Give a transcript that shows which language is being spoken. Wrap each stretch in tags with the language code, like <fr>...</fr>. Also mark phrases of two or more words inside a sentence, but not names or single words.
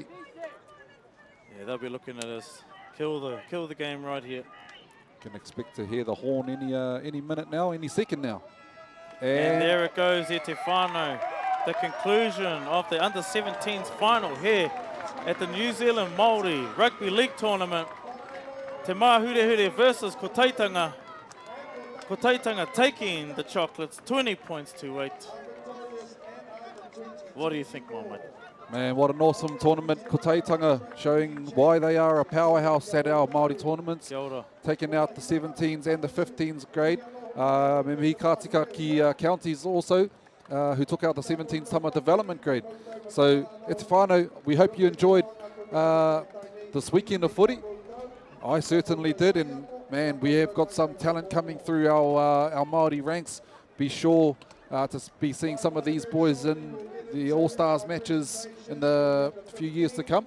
<en>yeah, they'll be looking at us kill the game right here. Can expect to hear the horn any minute now, any second now. And there it goes,</en> <mi>E Te Whānau.</mi> <en>The conclusion of the under-17s final here at the New Zealand Māori Rugby League Tournament. Te Māhurihuri versus Ko Taitanga. Ko Taitanga taking the chocolates, 20 points to 8. What do you think, my mate? Man, what an awesome tournament. Ko Taitanga showing why they are a powerhouse at our Māori tournaments.</en> <mi>Kia ora.</mi> <en>Taking out the 17s and the 15s grade. Me Kātika ki counties also, who took out the 17s Tama development grade. So,</en> <mi>E Te Whānau,</mi> <en>we hope you enjoyed this weekend of footy. I certainly did, and man, we have got some talent coming through our Māori ranks. Be sure to be seeing some of these boys in the All-Stars matches in the few years to come.</en>